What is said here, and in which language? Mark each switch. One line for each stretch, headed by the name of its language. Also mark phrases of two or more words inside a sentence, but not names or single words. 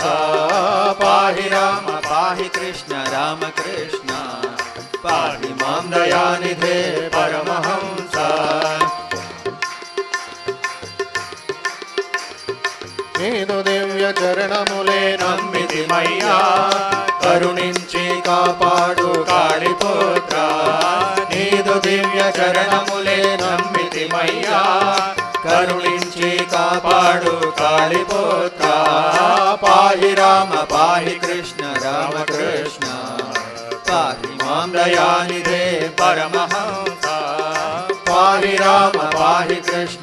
Sanskrit: पाहि राम पाहि कृष्ण रामकृष्ण पाहि मां दयानिधे परमहंस
Telugu: నీదు దివ్య చరణములే నమ్మితి మయ్యా కరుణించి కాపాడు కాళిపుత్ర నీదు దివ్య చరణములే నమ్మితి మయ్యా కరుణించి కాపాడు కాళిపుత్ర
Sanskrit: పాహి రామ పాహి కృష్ణ రామకృష్ణ పాహి మాం దయానిధే పరమహంస పాహి రామ పాహి కృష్ణ